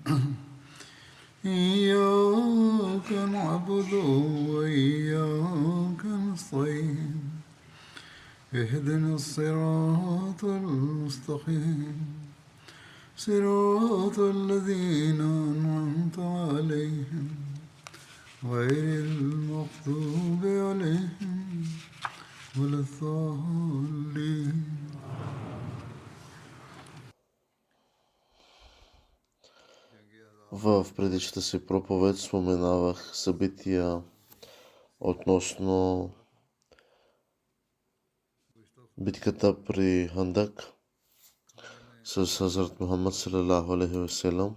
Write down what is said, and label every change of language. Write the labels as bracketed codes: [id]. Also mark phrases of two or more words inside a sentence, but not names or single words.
[ar] إياك نعبد وإياك نستعين اهدنا الصراط المستقيم صراط الذين أنعمت عليهم غير المغضوب عليهم ولا الضالين. [bg] В предишната си проповед споменавах събития относно битката при Хандак с Хазрат Мухаммад [ar] صلى الله عليه وسلم.